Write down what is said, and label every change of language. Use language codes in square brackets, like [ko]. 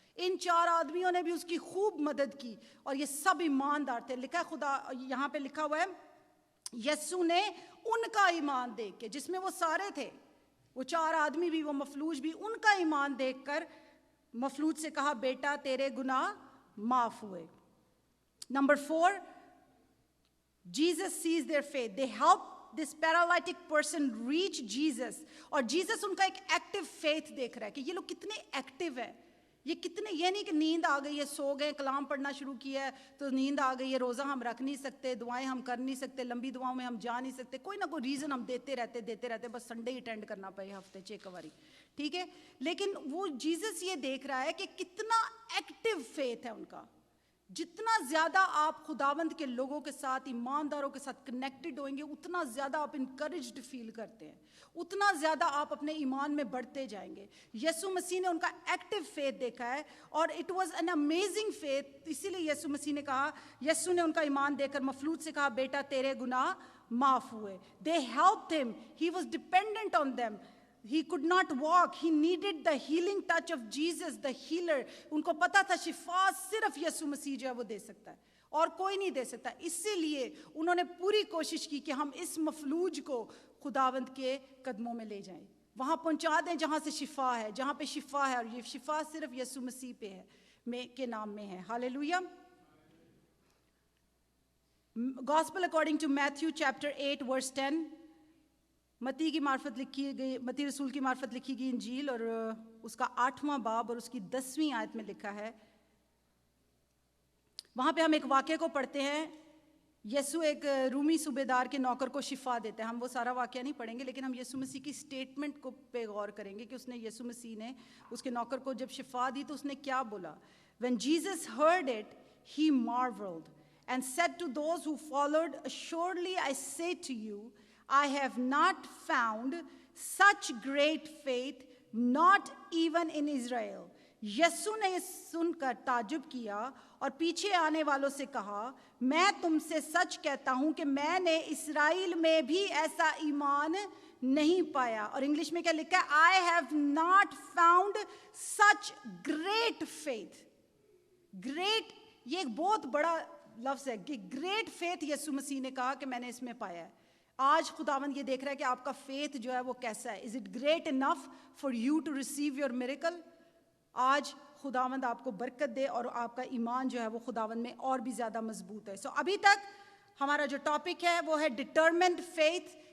[hi] इन 4 आदमियों ने भी उसकी खूब मदद की और ये सब ईमानदार थे. लिखा है, खुदा यहाँ पे लिखा हुआ है, यस्सु ने उनका ईमान देख के, जिसमें वो सारे थे, वो 4 आदमी भी, वो मफलूज भी, उनका ईमान देखकर मफलूज से कहा, बेटा तेरे गुनाह माफ हुए. [en] नंबर 4, Jesus sees their faith. They help this paralytic person reach Jesus. [hi] और Jesus उनका एक एक्टिव फेथ देख रहा है कि ये लोग कितने एक्टिव है. ये कितने, ये नहीं कि नींद आ गई है, सो गए, कलाम पढ़ना शुरू किया है तो नींद आ गई है, रोज़ा हम रख नहीं सकते, दुआएं हम कर नहीं सकते, लंबी दुआओं में हम जा नहीं सकते, कोई ना कोई रीज़न हम देते रहते, बस संडे ही अटेंड करना पड़े हफ्ते 6 कवारी, ठीक है. लेकिन वो जीसस ये देख रहा है कि कितना एक्टिव फेथ है उनका. जितना ज़्यादा आप खुदावंद के लोगों के साथ, ईमानदारों के साथ कनेक्टेड होंगे, उतना ज़्यादा आप इनकरेज्ड फील करते हैं, उतना ज़्यादा आप अपने ईमान में बढ़ते जाएंगे. यीशु मसीह ने उनका एक्टिव फेथ देखा है और [en] It was an amazing faith. [hi] इसीलिए यीशु मसीह ने कहा, यीशु ने उनका ईमान देखकर मफलूज से कहा, बेटा तेरे गुनाह माफ हुए. [en] They helped him, he was dependent on them. He could not walk. He needed the healing touch of Jesus, the healer. [hi] उनको पता था शिफा सिर्फ यीशु मसीह जो है वो दे सकता है और कोई नहीं दे सकता. इसीलिए उन्होंने पूरी कोशिश की कि हम इस मफलूज को खुदावंद के कदमों में ले जाएं, वहाँ पहुँचा दें जहाँ से शिफा है, जहाँ पे शिफा है. और ये शिफा सिर्फ यीशु मसीह पे है, के नाम में है. Hallelujah. [en] Gospel according to Matthew chapter 8 verse 10. [hi] मती की मार्फत लिखी गई, मती रसूल की मार्फत लिखी गई इंजील और उसका 8वां बाब और उसकी 10वीं आयत में लिखा है. वहाँ पे हम एक वाक्य को पढ़ते हैं. यीशु एक रूमी सूबेदार के नौकर को शिफा देते हैं. हम वो सारा वाक्य नहीं पढ़ेंगे, लेकिन हम यीशु मसीह की स्टेटमेंट को पे गौर करेंगे कि उसने, यीशु मसीह ने उसके नौकर को जब शिफा दी तो उसने क्या बोला. [en] When Jesus heard it, he marveled and said to those who followed, assuredly I say to you, I have not found such great faith, not even in Israel. [hi] यीशु ने सुनकर ताजुब किया और पीछे आने वालों से कहा, मैं तुमसे सच कहता हूं कि मैंने इस्राएल में भी ऐसा ईमान नहीं पाया. और इंग्लिश में क्या लिखा है, [en] I have not found such great faith. [hi] Great, ये एक बहुत बड़ा लफ्ज है कि ग्रेट फेथ यीशु मसीह ने कहा कि मैंने इसमें पाया है. आज खुदावंद ये देख रहा है कि आपका फेथ जो है वो कैसा है. [en] Is it great enough for you to receive your miracle. [hi] आज खुदावंद आपको बरकत दे और आपका ईमान जो है वो खुदावंद में और भी ज़्यादा मजबूत है. सो अभी तक हमारा जो टॉपिक है वो है डिटर्मिन्ड फेथ.